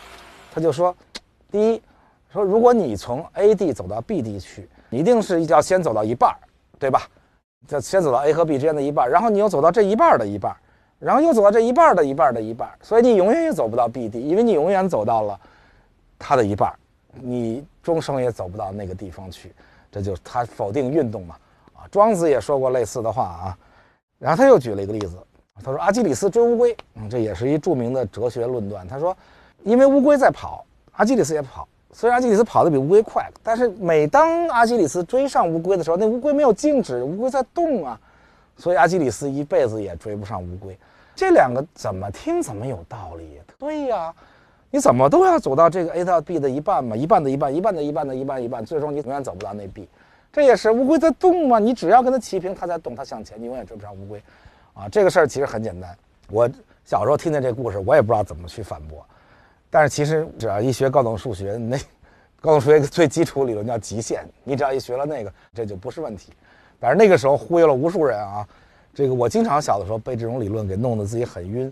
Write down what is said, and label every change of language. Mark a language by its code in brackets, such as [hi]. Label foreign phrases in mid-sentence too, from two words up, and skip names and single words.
[zh] 他就說，第一，說如果你從 A 地走到 B 地去，你一定是要先走到一半，對吧？就先走到 A 和 B 之間的一半，然後你又走到這一半的一半，然後又走到這一半的一半的一半，所以你永遠也走不到 B 地，因為你永遠走到了它的一半。你終生也走不到那個地方去，這就是他否定運動嘛。啊，莊子也說過類似的話啊。然後他又舉了一個例子，他說阿基里斯追烏龜，這也是一著名的哲學論斷。他說，因為烏龜在跑，阿基里斯也跑，雖然阿基里斯跑得比烏龜快，但是每當阿基里斯追上烏龜的時候，那烏龜沒有靜止，烏龜在動啊，所以阿基里斯一輩子也追不上烏龜。這兩個怎麼聽怎麼有道理？對呀。你怎麼都要走到這個 A 到 B 的一半嘛，一半的一半，一半的一半的一半一半，最終你永遠走不到那 B。這也是烏龜在動嘛，你只要跟它齊平，它在動，它向前，你永遠追不上烏龜。啊，這個事兒其實很簡單。我小時候聽見這故事，我也不知道怎麼去反駁。但是其實只要一學高等數學，那高等數學最基礎理論叫極限，你只要一學了那個，這就不是問題。但是那個時候忽悠了無數人啊，這個我經常小的時候被這種理論給弄得自己很暈。